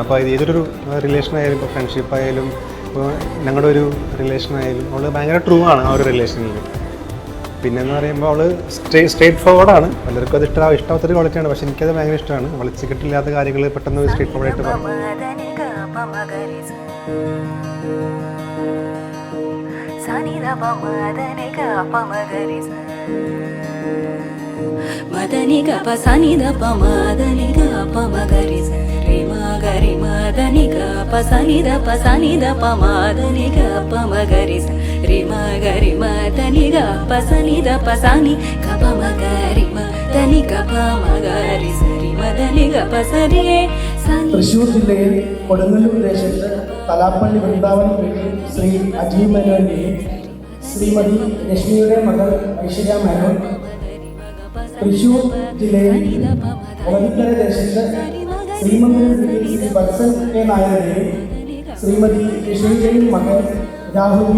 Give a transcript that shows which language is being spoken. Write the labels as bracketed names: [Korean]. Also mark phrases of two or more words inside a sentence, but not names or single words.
[Malayalam] അപ്പോൾ ഏതൊരു റിലേഷൻ ആയാലും, ഇപ്പോൾ ഫ്രണ്ട്ഷിപ്പ് ആയാലും, ഇപ്പോൾ ഞങ്ങളുടെ ഒരു റിലേഷൻ ആയാലും അവൾ ഭയങ്കര ട്രൂ ആണ് ആ ഒരു റിലേഷനിൽ. പിന്നെന്ന് പറയുമ്പോൾ അവൾ സ്ട്രേറ്റ് ഫോർവേഡാണ്. പലർക്കും അത് ഇഷ്ടാത്തൊരു ക്വാളിറ്റിയാണ്. പക്ഷെ എനിക്കത് ഭയങ്കര ഇഷ്ടമാണ്. വിളിച്ചിട്ടില്ലാത്ത കാര്യങ്ങൾ പെട്ടെന്ന് സ്ട്രേറ്റ് ഫോർവേഡായിട്ട് പറയും. మదని గ పసని ద పమదని గ పమగరి రి మగరి మదని గ పసని ద పమదని గ పమగరి రి మగరి మదని గ పసని ద పసని గ పమగరి మదని గ పమగరి రి మదని ഗ പസരി. തൃശ്ശൂർ ജില്ലയിൽ കൊടുങ്ങല്ലൂർ ദേശത്ത് തലാപ്പള്ളി വൃന്ദാവൻ വീട്ടിൽ ശ്രീ അജീവ് മേനോന്റെയും ശ്രീമതി രശ്മിയുടെ മകൾ ഐശ്വര്യ മേനോൻ, തൃശ്ശൂർ ജില്ലയിൽ ഒളവിക്കര ദേശത്ത് ശ്രീമംഗലം വീട്ടിൽ ശ്രീ വത്സൻ കെ നായരുടെയും ശ്രീമതി രശ്മിയുടെയും മകൻ രാഹുൽ വി